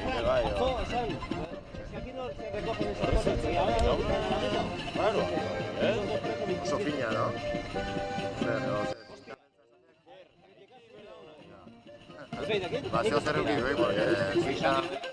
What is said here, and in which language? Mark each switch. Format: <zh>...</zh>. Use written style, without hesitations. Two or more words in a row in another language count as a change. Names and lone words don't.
<eu>bai. Atzo, esan,</eu> <es>es que aquí no se recogen esas cosas, y ahora no están en la mesa. Claro, Esos dos precios me</es> <eu>Oso fina, no?</eu> <es>Hostia.</es> <eu>Bazio zer euki duik,</eu> <es>porque fina...</es>